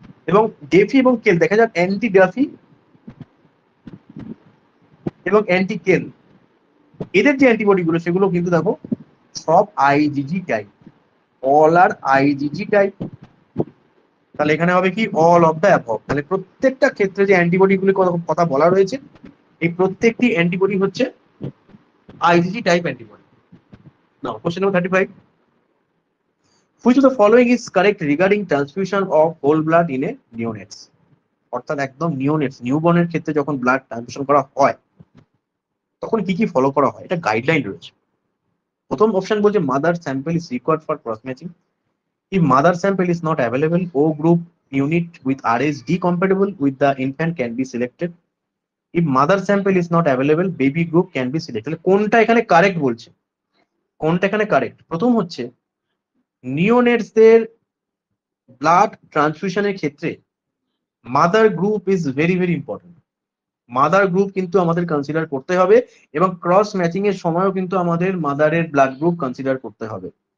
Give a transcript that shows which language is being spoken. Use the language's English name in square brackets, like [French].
[Bangla] এবং ডেফি এবং কেল দেখা যাক, অ্যান্টি ডেফি এবং অ্যান্টি কেল এদের যে অ্যান্টিবডি গুলো সেগুলো কিন্তু দেখো সব আইজিজি টাইপ, [English] All are IgG type. [Bangla] তাহলে এখানে হবে কি, [English] All of the above. [Bangla] তাহলে প্রত্যেকটা ক্ষেত্রে যে অ্যান্টিবডি গুলির কথা বলা রয়েছে, এই প্রত্যেকটি অ্যান্টিবডি হচ্ছে IgG type antibody. [English] Now question number 35, which of the following is correct regarding transfusion of whole blood in a neonates? [Bangla] অর্থাৎ একদম নিওনেটস নিউবর্নের ক্ষেত্রে যখন ব্লাড ট্রান্সফিউশন করা হয় তখন কি কি ফলো করা হয়, এটা গাইডলাইন রয়েছে। প্রথম অপশন বলছে [English] Mother sample is required for cross matching. If mother sample is not available, O group unit with RhD compatible with the infant can be selected. If mother sample is not available, baby group can be selected. [Bangla] কোনটা এখানে correct বলছে, কোনটা এখানে correct? প্রথম হচ্ছে নিওনেটসদের blood ট্রান্সফিউশনের ক্ষেত্রে [English] Mother group is very very important. [Bangla] Mother group কিন্তু আমাদের কনসিডার করতে হবে, এবং ক্রস ম্যাচিং এর সময়ও কিন্তু আমাদের মাদারের ব্লাড গ্রুপ কনসিডার করতে হবে।